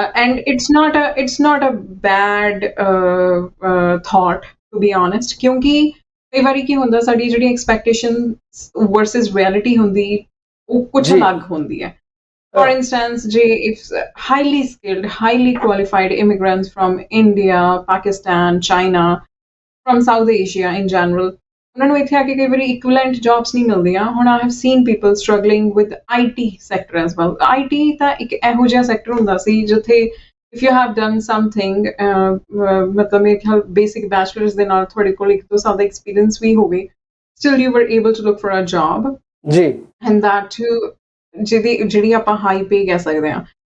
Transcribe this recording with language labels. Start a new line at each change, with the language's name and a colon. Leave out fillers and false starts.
English: and it's not a bad thought to be honest,
Punjabi: ਕਿਉਂਕਿ ਕਈ ਵਾਰੀ ਕੀ ਹੁੰਦਾ, ਸਾਡੀ ਜਿਹੜੀ ਐਕਸਪੈਕਟੇਸ਼ਨ ਵਰਸਸ ਰਿਐਲਿਟੀ ਹੁੰਦੀ ਉਹ ਕੁਝ ਅਲੱਗ ਹੁੰਦੀ ਹੈ।
English: For instance, if highly skilled, highly qualified immigrants from India, Pakistan, China, from South Asia in general,
Punjabi: ਉਹਨਾਂ ਨੂੰ ਇੱਥੇ ਆ ਕੇ ਕਈ ਵਾਰੀ equivalent jobs ਨਹੀਂ ਮਿਲਦੀਆਂ।
English: ਹੁਣ I have seen people struggling with IT sector as well.
Punjabi: IT ਤਾਂ ਇੱਕ ਇਹੋ ਜਿਹਾ ਸੈਕਟਰ ਹੁੰਦਾ ਸੀ ਜਿੱਥੇ
English: if you have done something,
Punjabi: ਮਤਲਬ ਮੇਰੇ ਖਿਆਲ basic bachelor's ਦੇ ਨਾਲ ਤੁਹਾਡੇ ਕੋਲ 1-2 ਸਾਲ ਦਾ experience ਵੀ ਹੋਵੇ,
English: still you were able to look for a job.
Punjabi: ਜੀ।
English: And that too,
Punjabi: ਜਿਹੜੀ ਆਪਾਂ ਹਾਈ ਪੇ ਕਹਿ ਸਕਦੇ ਹਾਂ।